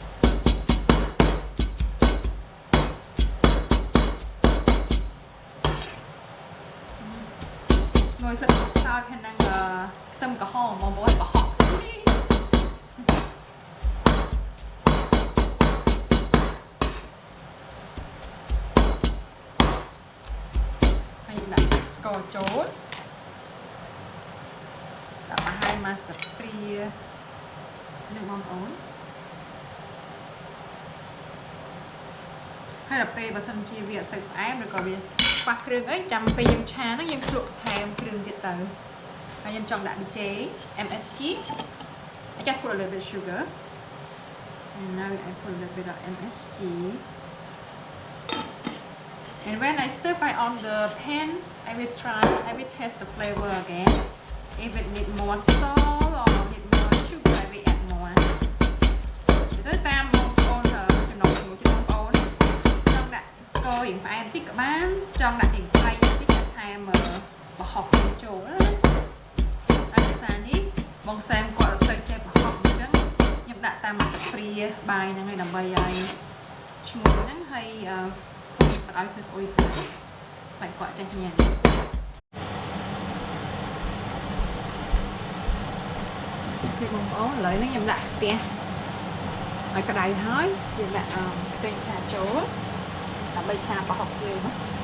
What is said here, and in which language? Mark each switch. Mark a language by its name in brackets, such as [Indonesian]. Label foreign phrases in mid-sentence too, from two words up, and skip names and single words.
[Khmer] ងយស្លឹកសើចហើយនឹងខ្ទឹមក្រហមបងប្អូនប្រហុកហើយដាក់ស្ករចូលដាក់ប្រហែលមកស្លាបព្រា ហើយដល់ពេលបើសិនជាវាអត់សូវផ្អែមឬក៏វាខ្វះគ្រឿងអីចាំពេលយើងឆាហ្នឹងយើងភ្លក់បន្ថែមគ្រឿងទៀតទៅហើយខ្ញុំចង់ដាក់ BJ MSG [English] I just put a little bit of sugar and now I put a little bit of MSG and when I stir fry on the pan I will taste the flavor again if it need more salt or need more sugar I will add more ទៅ [Khmer] តាមបងប្អូនចំណង់ចំណូលចិត្តបងប្អូនចង់ដាក់ស្កររៀងផ្អែមតិចក៏បានចង់ដាក់រៀង ប្រៃតិចក៏ថែមប្រហុកចូលណាហើយសារនេះបងសែមគាត់អត់សូវចេះប្រហុកអញ្ចឹងខ្ញុំដាក់តាមមួយស្លាបព្រាបាយហ្នឹងហើយដើម្បីឲ្យឈ្មោះហ្នឹងហើយអត់ឲ្យស្អុយពេកតែគាត់ចេះញ៉ាំពីបងប្អូនឥឡូវនេះខ្ញុំដាក់ខ្ទះឲ្យក្តៅហើយយើងដាក់ប្រេងឆាចូលដើម្បីឆាប្រហុកយើងណា